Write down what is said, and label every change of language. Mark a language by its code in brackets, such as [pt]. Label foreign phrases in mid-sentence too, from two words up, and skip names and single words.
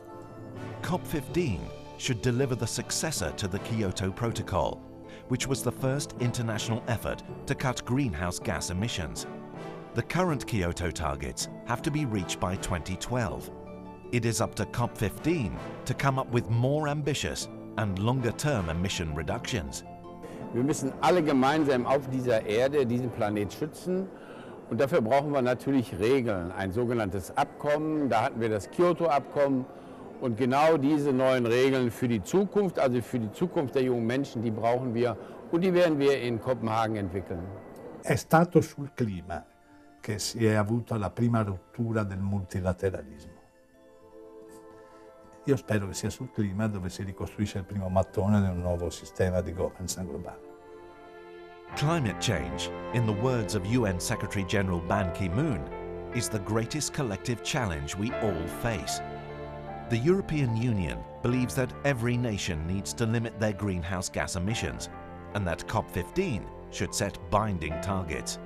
[en] COP15 should deliver the successor to the Kyoto Protocol, which was the first international effort to cut greenhouse gas emissions. The current Kyoto targets have to be reached by 2012. It is up to COP15 to come up with more ambitious and longer-term emission reductions. [de] Wir müssen alle gemeinsam auf dieser Erde diesen Planet schützen. Und dafür brauchen wir natürlich Regeln, ein sogenanntes Abkommen. Da hatten wir das Kyoto-Abkommen. Und genau diese neuen Regeln für die Zukunft, also für die Zukunft der jungen Menschen, die brauchen wir und die werden wir in Copenaghen entwickeln. [it] È stato sul clima che si è avuta la prima rottura del multilateralismo. Io spero che sia sul clima dove si ricostruisce il primo mattone di un nuovo sistema di governance globale. [en] Climate change, in the words of UN Secretary-General Ban Ki-moon, is the greatest collective challenge we all face. The European Union believes that every nation needs to limit their greenhouse gas emissions, and that COP15 should set binding targets.